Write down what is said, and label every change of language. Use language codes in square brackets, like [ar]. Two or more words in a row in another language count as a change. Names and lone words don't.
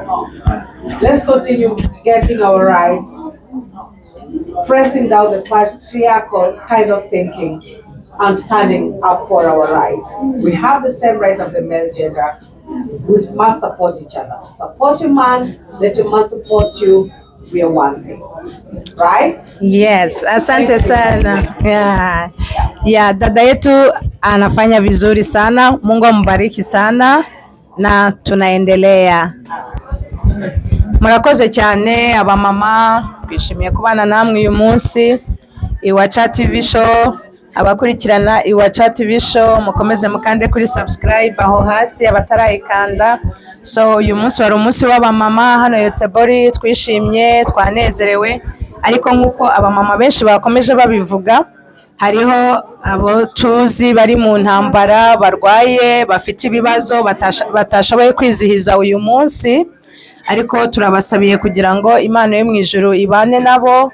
[en] Let's continue getting our rights, pressing down the patriarchal kind of thinking, and standing up for our rights. We have the same rights of the male gender. We must support each other. Support your man, let your man support you. We are one thing. Right? Yes, [sw] asante sana. Yeah, dada yetu anafanya vizuri sana. Mungu ambariki sana na tunaendelea. [rw] murakoze cyane abamama, twishimiye kubana namwe uyu munsi. Iwacu TV show, abakurikirana Iwacu TV show mukomeze mukande kuri subscribe aho hasi abatarayikanda. So uyu munsi wari umunsi w'abamama hano Yotebori, twishimye twanezerewe, ariko nkuko abamama benshi bakomeje babivuga, hariho abo tuzi bari mu ntambara, barwaye, bafite ibibazo, batashoboye kwizihiza uyu munsi, ariko turabasabiye kugira ngo Imana yo mu ijuru ibane nabo.